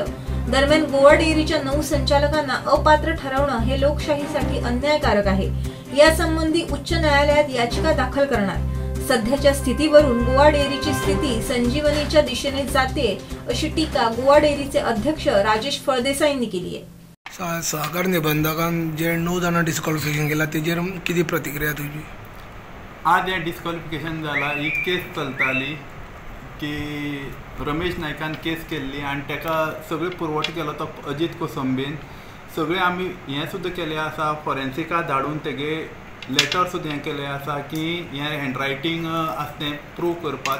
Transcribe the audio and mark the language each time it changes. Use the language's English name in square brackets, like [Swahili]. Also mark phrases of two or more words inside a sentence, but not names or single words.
[Marathi] दरम्यान गोवा डेअरीच्या 9 संचालकांना अपात्र ठरवणं हे लोकशाहीसाठी अन्यायकारक आहे. यासंबंधी उच्च न्यायालयात याचिका दाखल करणार. सध्याच्या स्थितीवरून गोवा डेअरीची स्थिती संजीवनीच्या दिशेने जाते अशी टीका गोवा डेअरीचे अध्यक्ष राजेश फळदेसाईंनी केली आहे. [Konkani] सहकार निबंधकांन जे 9 जाणां डिस्क्वॉलिफिकेशन केला तेजेर किती प्रतिक्रिया तुझी? आज हे डिस्क्वॉलिफिकेशन जाला, ही केस चलताली की रमेश नायकान केस केल्ली आनी ताका सगळे पुरवठो केलो तो अजीत कोसंबीन. सगळे आमी हें सुद्दां केलें आसा, फॉरेन्सिका धाडून तेगे लेटर सुद्दां हें केलें आसा की हें हँडरायटींग आसा तें प्रूव करपाक.